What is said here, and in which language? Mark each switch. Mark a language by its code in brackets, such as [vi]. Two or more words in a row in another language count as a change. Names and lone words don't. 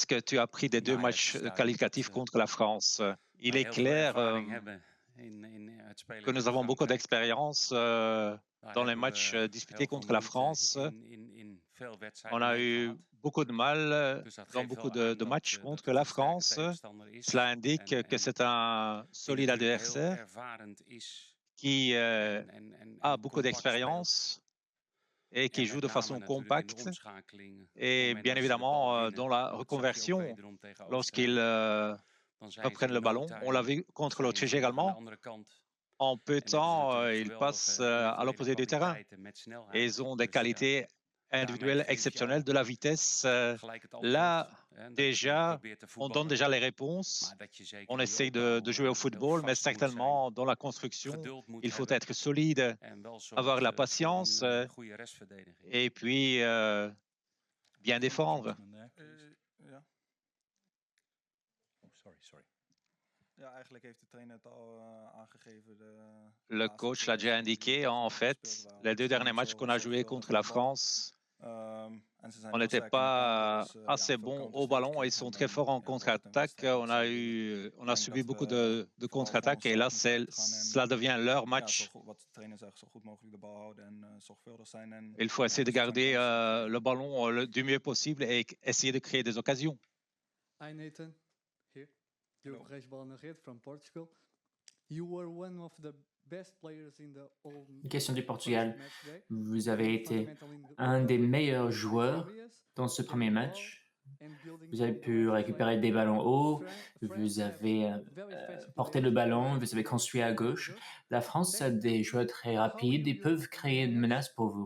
[fr] Qu'est-ce que tu as appris des deux [nl] Nou ja, het [fr] matchs [nl] is duidelijk dat, [fr] qualificatifs contre la France? Il [nl] wij [fr] est [nl] heel veel [fr] clair [nl] ervaring hebben in het [fr] que [nl] spelen [fr] nous [nl] tegen [fr] avons beaucoup [nl] Frankrijk. [fr] d'expérience [nl] Daar [fr] dans les [nl] hebben [fr] matchs [nl] we [fr] disputés [nl] heel veel [fr] contre la [nl] moeite [fr] France. [nl] in veel [fr] On [nl] wedstrijden [fr] a [nl] mee [fr] eu [nl] gehad. [fr] beaucoup de mal [nl] Dus dat [fr] dans [nl] geeft [fr] beaucoup [nl] wel aan [fr] de matchs [nl] dat [fr] contre [nl] het [fr] la [nl] een sterke [fr] France. [nl] tegenstander [fr] Cela [nl] is. [fr] indique que [nl] En [fr] c'est un [nl] die [fr] solide [nl] natuurlijk heel [fr] adversaire [nl] ervarend is [fr] qui a [nl] en [fr] beaucoup [nl] compact speelt. [fr] d'expérience et [nl] En [fr] qui joue [nl] met [fr] de [nl] name [fr] façon [nl] natuurlijk in de [fr] compacte. [nl] omschakeling. Op het [fr] Et [nl] moment [fr] bien [nl] dat ze de bal [fr] évidemment, dans [nl] winnen. [fr] la [nl] En dat zag je ook [fr] reconversion, [nl] wederom tegen [fr] lorsqu'ils [nl] Oostenrijk. Dan zijn ze [fr] reprennent [nl] in [fr] le [nl] no [fr] ballon, on l'a [nl] time [fr] vu contre [nl] zijn [fr] l'Autriche [nl] ze aan de [fr] également. [nl] andere kant. [fr] En peu de [nl] En hebben ze [fr] temps, [nl] natuurlijk [fr] ils passent [nl] geweldige [fr] à [nl] individuele [fr] l'opposé du terrain. [nl] kwaliteiten met [fr] Et ils [nl] snelheid. [fr] ont des [nl] Dus [fr] qualités [nl] daarmee [fr] individuelles [nl] geef je [fr] exceptionnelles, [nl] al [fr] de la vitesse. [nl] gelijk het [fr] Là, [nl] antwoord. Dat je [fr] déjà, [nl] probeert te [fr] on donne [nl] voetballen. [fr] déjà les réponses. [nl] Maar dat je [fr] On [nl] zeker in je [fr] essaye [nl] opbouw [fr] de jouer au [nl] heel [fr] football, mais [nl] vast moet zijn. [fr] certainement, dans la construction, [nl] Geduld moet [fr] il faut [nl] hebben. [fr] être solide, [nl] En wel [fr] avoir la [nl] zorgen voor [fr] patience [nl] een goede restverdediging. [fr] et puis bien défendre. [nl] Ja. Oh, sorry. Ja, eigenlijk heeft de trainer het al aangegeven. [fr] Le coach l'a déjà indiqué, en fait, les deux derniers matchs qu'on a joués contre la France, on n'était pas assez bon au ballon et ils sont très forts en contre-attaque. On a subi beaucoup de contre-attaques et là, cela devient leur match. Il faut essayer de garder le ballon du mieux possible et essayer de créer des occasions. [en] Hi Nathan, here. Diogo Reis Balnegeert from Portugal. You were one of the best players in the whole [fr] Question du Portugal. [en] match day. [fr] Vous avez été un des meilleurs joueurs dans ce premier match. Vous avez pu récupérer des ballons hauts, vous avez porté le ballon, vous avez construit à gauche. La France a des joueurs très rapides et peuvent créer une menace pour vous.